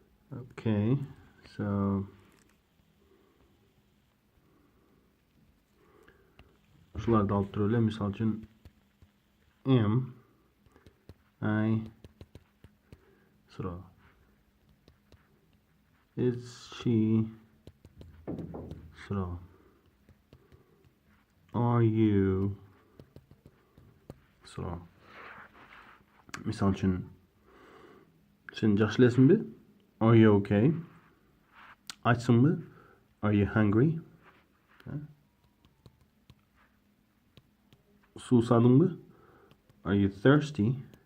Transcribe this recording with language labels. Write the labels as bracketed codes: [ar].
[en] Okay, so [ky] ушуларды алып туруп эле, мисалы үчүн am, I, Суроо. [en] Is she, Суроо. Are you, Суроо. [ky] Мисалы үчүн, сен жакшы элесиңби? [en] Are you okay? [ky] Ачсыңбы? [en] Are you hungry? [ky] Суусадыңбы? [en] Are you thirsty?